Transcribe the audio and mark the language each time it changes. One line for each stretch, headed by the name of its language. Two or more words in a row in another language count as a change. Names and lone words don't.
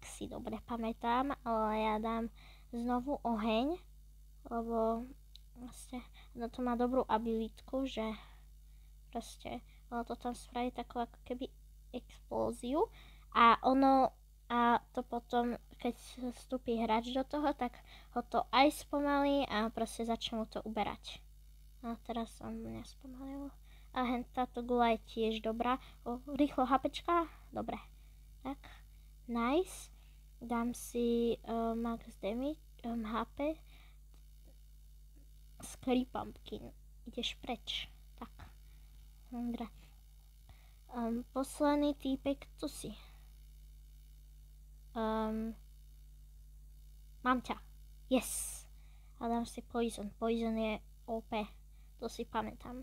Slovak: si dobre pamätám, ale ja dám znovu oheň, lebo vlastne na to má dobrú abilitku, že proste to tam spraví takú ako keby explóziu a to potom, keď vstúpi hráč do toho, tak ho to aj spomalí a proste začne mu to uberať. A teraz som nespomalil. A táto gula je tiež dobrá. Rýchlo HPčka? Dobre. Tak. Nice. Dám si
English: max damage,
Slovak: HP. Scary Pumpkin. Ideš preč. Tak. Dobre. Posledný týpek, tu si. Mám ťa. Yes. A dám si Poison. Poison je OP. To si pamätám.